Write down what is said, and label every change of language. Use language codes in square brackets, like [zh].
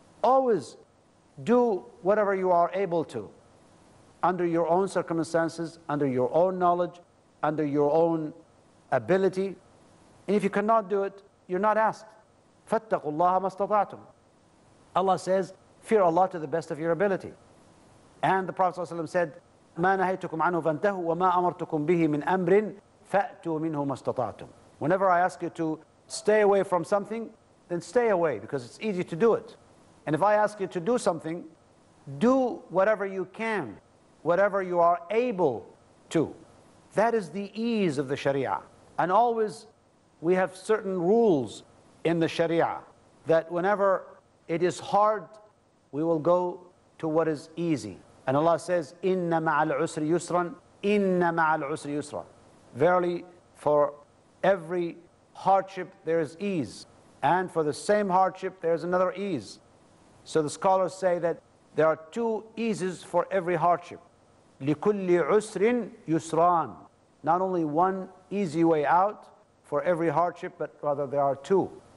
[en] Always do whatever you are able to, under your own circumstances, under your own knowledge, under your own ability. And if you cannot do it, you're not asked. [ar] فَاتَّقُوا اللَّهَ مَا اسْتَطَعْتُمْ. [en] Allah says, fear Allah to the best of your ability. And the Prophet ﷺ said, [ar] مَا نَهَيْتُكُمْ عَنْهُ فَانْتَهُوا وَمَا أَمَرْتُكُمْ بِهِ مِنْ أَمْرٍ فَأْتُوا مِنْهُ مَا اسْتَطَعْتُمْ. [en] Whenever I ask you to stay away from something, then stay away, because it's easy to do it. And if I ask you to do something, do whatever you can, whatever you are able to. That is the ease of the Sharia. And always we have certain rules in the Sharia that whenever it is hard, we will go to what is easy. And Allah says, [ar] إِنَّ مَعَ الْعُسْرِ يُسْرًا إِنَّ مَعَ الْعُسْرِ يُسْرًا. [en] Verily, for every hardship there is ease, and for the same hardship there is another ease. So the scholars say that there are two eases for every hardship. [ar] لِكُلِّ عُسْرٍ يُسْرًا. [en] Not only one easy way out for every hardship, but rather there are two.